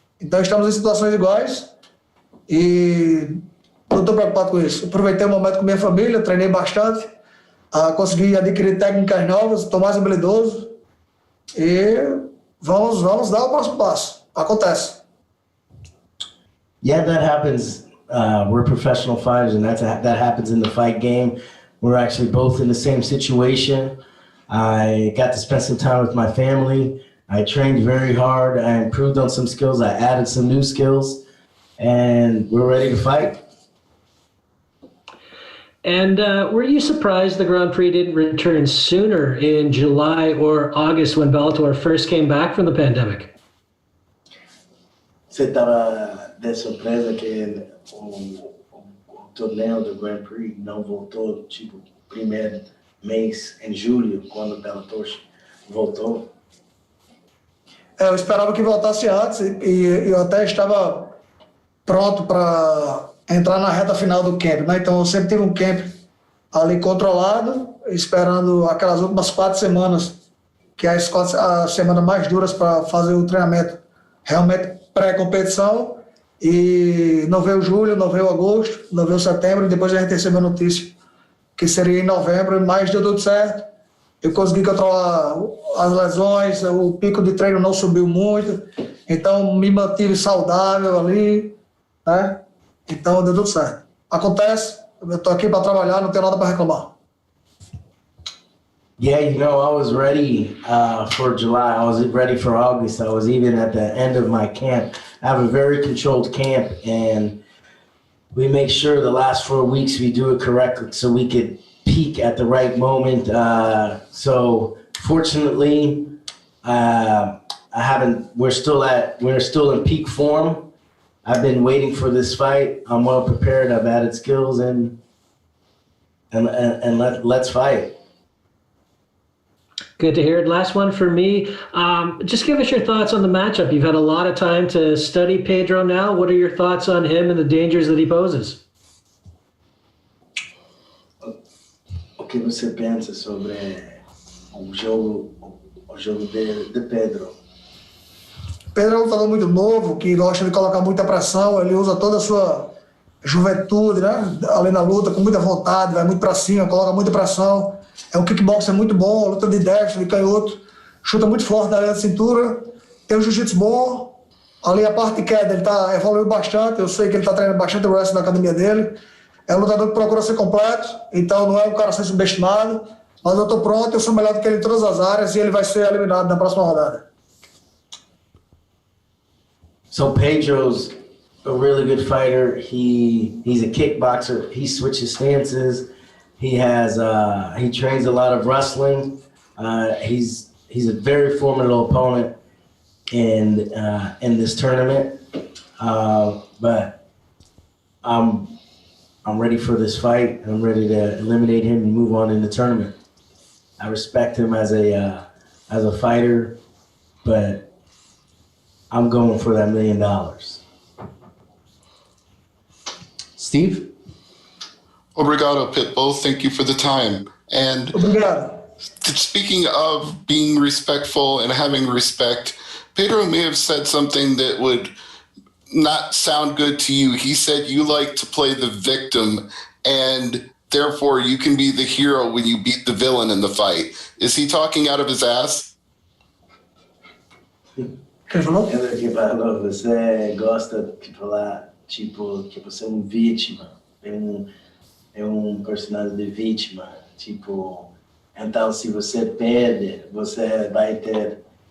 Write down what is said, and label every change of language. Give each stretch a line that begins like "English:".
Portuguese: Então estamos em situações iguais e não estou preocupado com isso. Aproveitei o momento com minha família, treinei bastante, consegui adquirir técnicas novas, estou mais habilidoso e vamos dar o próximo passo. Acontece.
English: Yeah, that happens. We're professional fighters, and that happens in the fight game. We're actually both in the same situation. I got to spend some time with my family. I trained very hard. I improved on some skills. I added some new skills, and we're ready to fight. And were you surprised the Grand Prix didn't return sooner in July or August when Bellator first came back from the pandemic?
Portuguese: Você estava de surpresa que o torneio do Grand Prix não voltou, tipo, primeiro mês em julho, quando o Bellator voltou? Eu esperava que voltasse antes e eu até estava pronto para entrar na reta final do camp, né? Então eu sempre tive um camp ali controlado, esperando aquelas últimas 4 semanas, que é as semanas mais duras para fazer o treinamento realmente pré-competição, e não veio julho, não veio agosto, não veio setembro, e depois a gente recebeu a notícia que seria em novembro, mas deu tudo certo. Eu consegui controlar as lesões, o pico de treino não subiu muito, então me mantive saudável ali, né? Então deu tudo certo. Acontece, eu estou aqui para trabalhar, não tenho nada para reclamar.
English: Yeah, I was ready for July. I was ready for August. I was even at the end of my camp. I have a very controlled camp, and we make sure the last 4 weeks we do it correctly so we could peak at the right moment. So fortunately, we're still in peak form. I've been waiting for this fight. I'm well prepared. I've added skills and let's fight. Good to hear. Last one for me. Just give us your thoughts on the matchup. You've had a lot of time to study Pedro now. What are your thoughts on him and the dangers that he poses?
Portuguese: O que você pensa sobre o jogo de Pedro? Pedro é um lutador muito novo, que gosta de colocar muita pressão, ele usa toda a sua juventude, né? Ali na luta, com muita vontade, vai muito para cima, coloca muita pressão. É um kickboxer muito bom, luta de destro, de canhoto, chuta muito forte na linha de cintura, tem um jiu-jitsu bom, ali a parte de queda ele evoluiu bastante, eu sei que ele está treinando bastante o wrestling na academia dele, é um lutador que procura ser completo, então não é um cara a ser subestimado, mas eu estou pronto, eu sou melhor do que ele em todas as áreas e ele vai ser eliminado na próxima rodada.
English: So Pedro's a really good fighter. He's a kickboxer. He switches stances. He trains a lot of wrestling. He's a very formidable opponent in this tournament. But I'm ready for this fight. I'm ready to eliminate him and move on in the tournament. I respect him as a fighter, but I'm going for that $1 million. Steve?
Portuguese: Obrigado,
English: Pitbull. Thank you for the time. And speaking of being respectful and having respect, Pedro may have said something that would not sound good to you. He said you like to play the victim, and therefore you can be the hero when you beat the villain in the fight. Is he talking out of his ass?
Portuguese: Ele que falou, você gosta de falar, tipo, que você é vítima, é um personagem de vítima, tipo, então se você perde, você vai ter